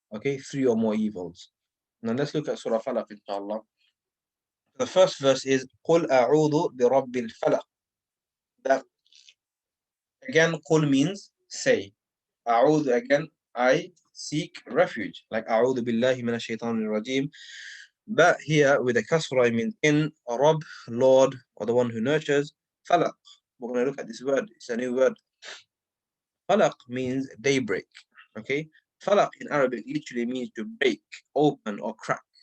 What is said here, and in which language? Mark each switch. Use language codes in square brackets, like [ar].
[en] Okay, three or more evils. Now let's look at Surah Falaq, inshallah. The first verse is [ar] قُلْ أَعُوذُ بِرَبِّ الْفَلَقِ. [en] That again, قُل means say. أعوذ again, I seek refuge. Like [ar] أعوذ بالله من الشيطان الرجيم. [en] But here with a kasra, it means in, Rabb, Lord, or the one who nurtures. Falaq. We're going to look at this word. It's a new word. Falaq means daybreak. Okay. Falaq in Arabic literally means to break, open, or crack.